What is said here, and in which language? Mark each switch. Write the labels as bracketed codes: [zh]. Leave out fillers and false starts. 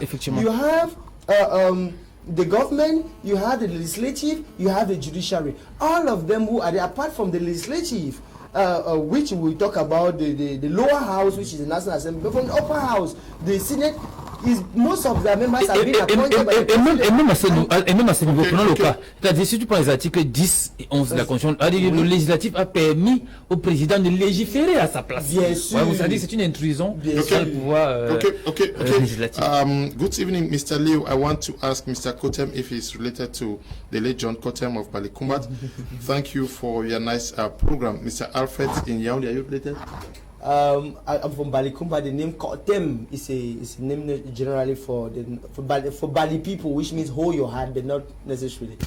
[en] You have the government, you have the legislative, you have the judiciary. All of them who are there, apart from the legislative, which we talk about the lower house, which is the National Assembly, but from the upper house, the Senate, is most of the members have been appointed by the president. [fr] Et même à ce niveau, prenons le cas. C'est-à-dire, si tu prends les articles 10 et 11 de la Constitution, le législatif a permis au président de légiférer à sa place. Bien sûr. Vous savez, c'est une intrusion dans le pouvoir législatif. [en] Good evening, Mr. Leo. I want to ask Mr. Kotem if he's related to the late John Kotem of Balikumbat. Thank you for your nice program. Mr. Alfred in Yaoundé, are you related? I'm from Balikumba. The name Kotem is a name generally for Bali people, which means hold your hand, but not necessarily.